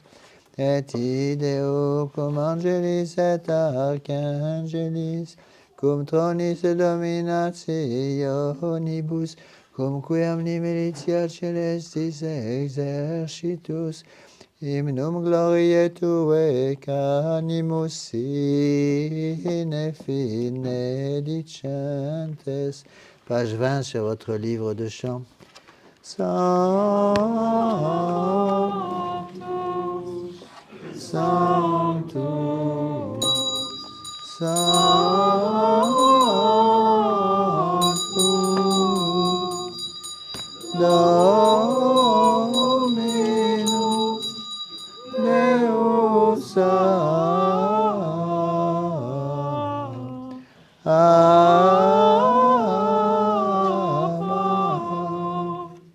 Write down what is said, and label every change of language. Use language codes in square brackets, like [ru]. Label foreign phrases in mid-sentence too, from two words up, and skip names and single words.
[la] Et ideo cum angelis et archangelis, cum tronis et dominationibus, cum quem militia celestis exercitus, hymnum gloriae Tuae canimus sine fine dicentes. [fr] Page 20 sur votre livre de chant. [la] Sanctus, Sanctus, Sanctus, Dominus Deus Sabaoth.